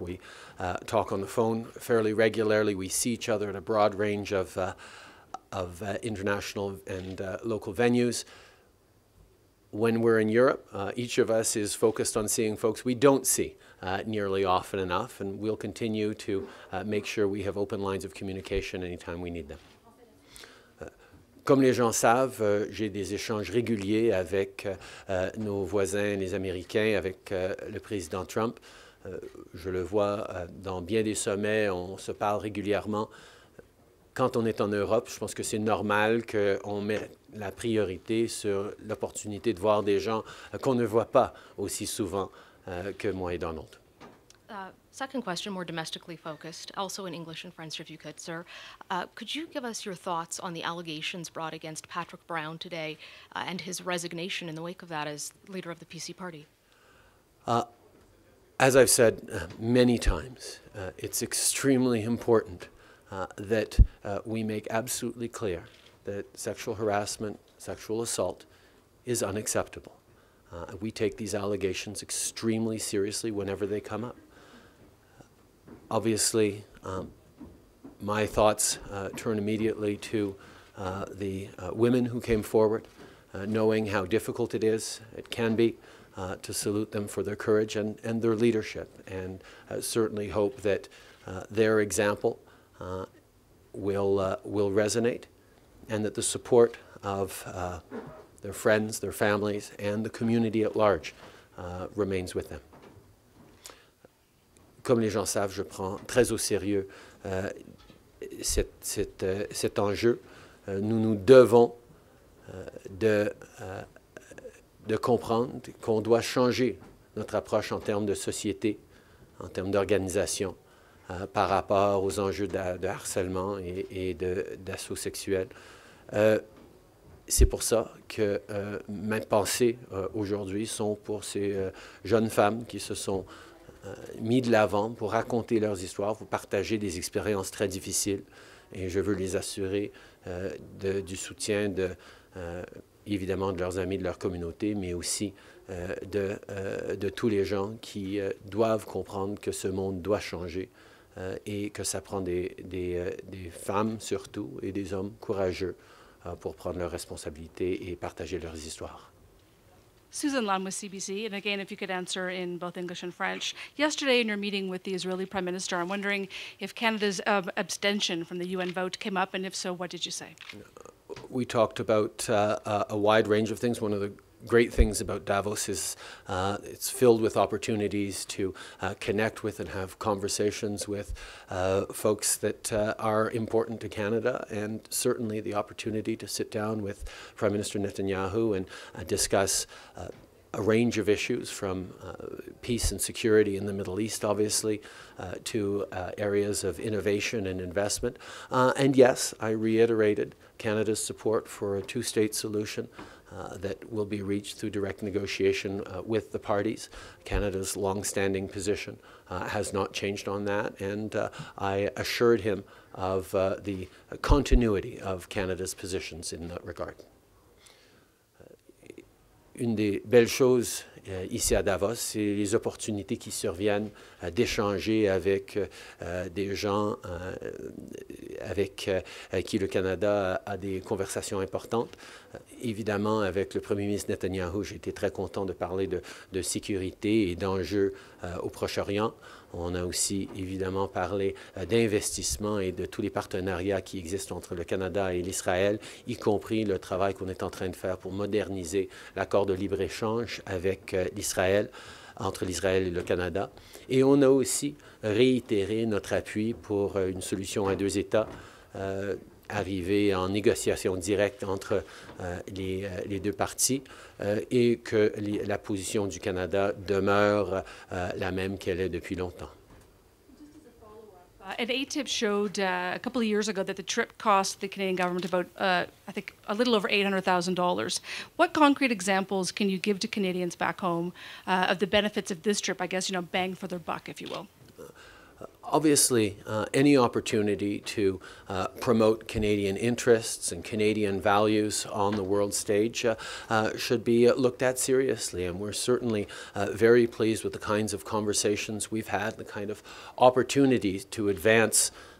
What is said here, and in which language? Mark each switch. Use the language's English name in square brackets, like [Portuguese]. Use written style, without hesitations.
[English] We talk on the phone fairly regularly. We see each other at a broad range of international and local venues. when we're in Europe, each of us is focused on seeing folks we don't see nearly often enough, and we'll continue to make sure we have open lines of communication anytime we need them. [French] Comme les gens savent, j'ai des échanges réguliers avec nos voisins, les Américains, avec le président Trump. Je le vois dans bien des sommets, on se parle régulièrement. Quand on est en Europe, je pense que c'est normal qu'on mette la priorité sur l'opportunité de voir des gens qu'on ne voit pas aussi souvent que moi et Donald. [English] Second question, more domestically focused, also in English and French if you could, sir. Could you give us your thoughts on the allegations brought against Patrick Brown today and his resignation in the wake of that as leader of the PC party? As I've said many times, it's extremely important that we make absolutely clear that sexual harassment, sexual assault is unacceptable. We take these allegations extremely seriously whenever they come up. Obviously, my thoughts turn immediately to the women who came forward, knowing how difficult it can be, to salute them for their courage and their leadership, and certainly hope that their example will resonate, and that the support of their friends, their families, and the community at large remains with them. [French] Comme les gens savent, je prends très au sérieux cet enjeu. Nous nous devons de comprendre qu'on doit changer notre approche en termes de société, en termes d'organisation, par rapport aux enjeux de harcèlement et d'assaut sexuel. C'est pour ça que mes pensées aujourd'hui sont pour ces jeunes femmes qui se sont mis de l'avant pour raconter leurs histoires, pour partager des expériences très difficiles. Et je veux les assurer du soutien évidemment de leurs amis, de leur communauté, mais aussi de tous les gens qui doivent comprendre que ce monde doit changer et que ça prend des femmes surtout et des hommes courageux pour prendre leurs responsabilités et partager leurs histoires. [English] Susan Lam with CBC, and again, if you could answer in both English and French. Yesterday, in your meeting with the Israeli Prime Minister, I'm wondering if Canada's abstention from the UN vote came up, and if so, what did you say? We talked about a wide range of things. One of the great things about Davos is it's filled with opportunities to connect with and have conversations with folks that are important to Canada, and certainly the opportunity to sit down with Prime Minister Netanyahu and discuss a range of issues from peace and security in the Middle East, obviously, to areas of innovation and investment. And yes, I reiterated Canada's support for a two-state solution that will be reached through direct negotiation with the parties. Canada's long-standing position has not changed on that, and I assured him of the continuity of Canada's positions in that regard. [French] Une des belles choses ici à Davos, c'est les opportunités qui surviennent d'échanger avec des gens avec qui le Canada a des conversations importantes. Évidemment, avec le premier ministre Netanyahu, j'ai été très content de parler de sécurité et d'enjeux au Proche-Orient. On a aussi évidemment parlé d'investissement et de tous les partenariats qui existent entre le Canada et l'Israël, y compris le travail qu'on est en train de faire pour moderniser l'accord de libre-échange avec l'Israël, entre l'Israël et le Canada. Et on a aussi réitéré notre appui pour une solution à deux États, arriver en négociation directe entre les deux parties et que la position du Canada demeure la même qu'elle est depuis longtemps. [English] An ATIP showed a couple of years ago that the trip cost the Canadian government about, I think, a little over $800,000. What concrete examples can you give to Canadians back home of the benefits of this trip, I guess, bang for their buck, if you will? Obviously, any opportunity to promote Canadian interests and Canadian values on the world stage should be looked at seriously, and we're certainly very pleased with the kinds of conversations we've had, the kind of opportunities to advance